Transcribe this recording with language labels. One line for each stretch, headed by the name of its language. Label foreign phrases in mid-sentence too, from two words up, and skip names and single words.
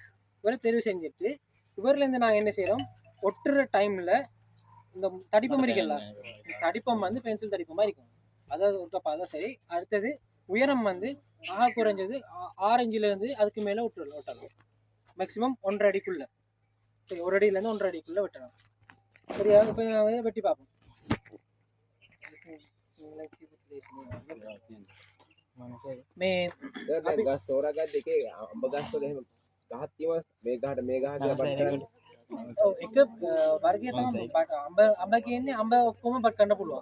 Tamil: இவரை தெரிவு செஞ்சுட்டு இவர்லேருந்து நாங்கள் என்ன செய்கிறோம், ஒட்டுற டைமில் இந்த தடிப்பம் இருக்குல்ல, தடிப்பம் வந்து பென்சில் தடிப்பமாக இருக்கும். அதாவது ஒரு அதான் சரி. அடுத்தது உயரம் வந்து குறைஞ்சது 6 இன்ச்சிலேருந்து அதுக்கு மேலே ஒட்டலாம். மேக்ஸிமம் 1.5 அடிக்குள்ளே. சரி, 1 அடியிலேருந்து 1.5 அடிக்குள்ளே வெட்டலாம். சரியா? இப்போ நான் வெட்டி பார்ப்போம்.
Sinhala: මේ ගස් තෝරාගත්ත එකේ අඹ ගස් වල එහෙම ගහක් තියෙනවා මේ ගහට මේ ගහ කියලා බත් කරන්නේ. ඔව් එක වර්ගය තමයි අඹ කියන්නේ අඹ ඔක්කොම බත් කරන්න පුළුවන්.